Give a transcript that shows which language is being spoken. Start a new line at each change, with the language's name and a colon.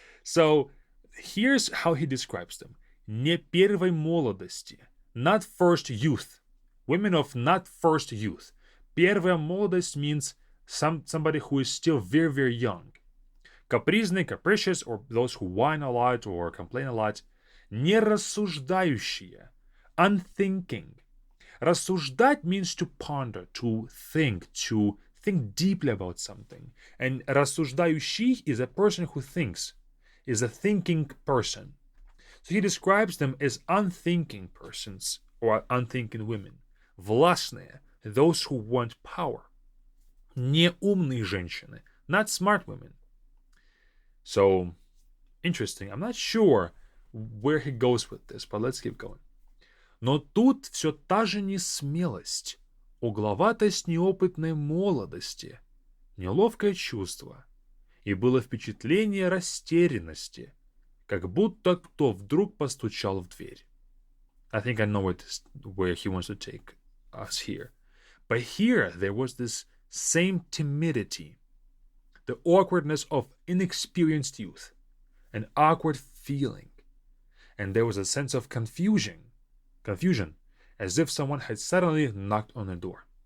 English: So here's how he describes them.
Russian: Не первой молодости,
English: not first youth. Women of not first youth.
Russian: Первая молодость
English: means somebody who is still very, very young. Капризный, capricious, or those who whine a lot or complain a lot.
Russian: Не рассуждающие,
English: unthinking. Рассуждать means to ponder, to think deeply about something. And рассуждающий is a person who thinks, is a thinking person. So he describes them as unthinking persons or unthinking women. Властные, those who want power.
Russian: Неумные женщины,
English: not smart women. So, interesting. I'm not sure where he goes with this, but let's keep going.
Russian: Но тут все та же несмелость, угловатость неопытной молодости, неловкое чувство, и было впечатление растерянности, как будто кто вдруг постучал в дверь.
English: I think I know where he wants to take us here. But here there was this same timidity, the awkwardness of inexperienced youth, an awkward feeling, and there was a sense of confusion, as if someone had suddenly knocked on the door.